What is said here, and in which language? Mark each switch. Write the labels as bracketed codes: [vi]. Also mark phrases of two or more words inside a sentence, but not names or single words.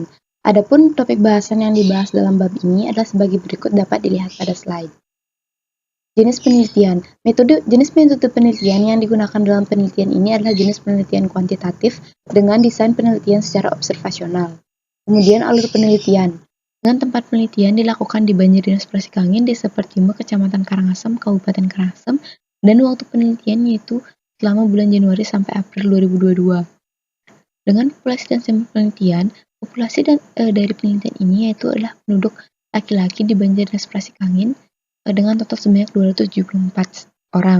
[id] Adapun topik bahasan yang dibahas dalam bab ini adalah sebagai berikut, dapat dilihat pada slide. Jenis penelitian. Jenis metode penelitian yang digunakan dalam penelitian ini adalah jenis penelitian kuantitatif dengan desain penelitian secara observasional. Kemudian alur penelitian. Dengan tempat penelitian dilakukan di Banjar Dinas Seprasi Kangin, Desa Percima, Kecamatan Karangasem, Kabupaten Karangasem, dan waktu penelitian yaitu selama bulan Januari sampai April 2022. Dengan populasi dan sampel penelitian, populasi dari penelitian ini yaitu adalah penduduk laki-laki di Banjar Dinas Seprasi Kangin dengan total sebanyak 274 orang.